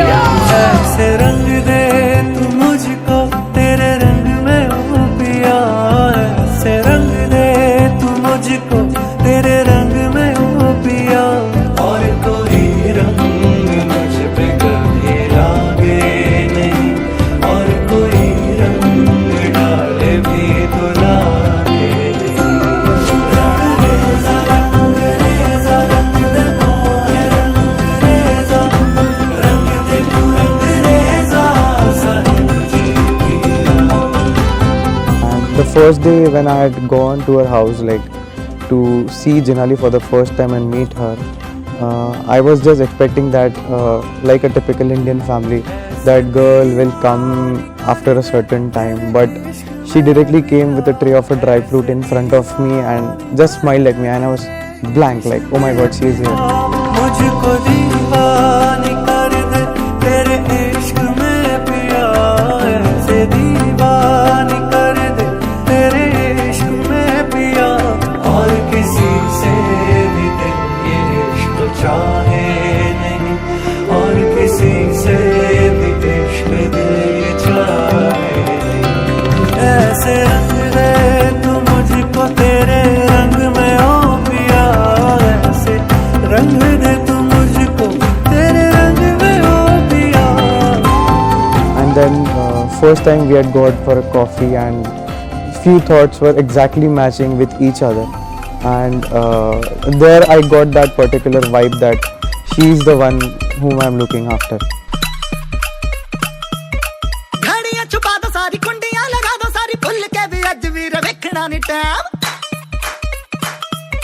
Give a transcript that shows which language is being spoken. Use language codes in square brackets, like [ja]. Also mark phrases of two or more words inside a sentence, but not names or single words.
[hi] ऐसे रंग दे तू मुझको तेरे रंग में ओ पिया, ऐसे रंग दे तू मुझको तेरे रंग में ओ पिया, और कोई रंग मुझ पे कभी लागे नहीं, और कोई रंग डाले भी तो लागे नहीं। रंग रेजा रंग दे मोहे रंग रेजा, रंग दे तू रंग रेजा साहिब जी पिया। [en] And the first day when I had gone to her house, like to see Jinali for the first time and meet her, I was just expecting that, like a typical Indian family, that girl will come after a certain time. But she directly came with a tray of a dry fruit in front of me and just smiled at me, and I was blank, like, oh my god, she is here. [hi] मुझको दीवानी कर दे तेरे इश्क में पिया, ऐसे दीवानी कर दे तेरे इश्क में पिया, और किसी से भी दिल ये इश्क चाहे नहीं, और किसी से भी इश्क दिल ये चाहे नहीं। ऐसे रंग दे तू मुझको तेरे रंग में ओ पिया, ऐसे रंग दे तू मुझको तेरे रंग में ओ पिया। [en] And then first time we had gone for a coffee, and few thoughts were exactly matching with each other, and there I got that particular vibe that she is the one whom I'm looking after. [hi] घड़ियां छुपा दो सारी, कुंडियां लगा दो सारी, [pa] ਭੁੱਲ ਕੇ ਭੀ ਅੱਜ ਵੀਰ ਵੇਖਣਾ ਨੀ ਟੈਮ।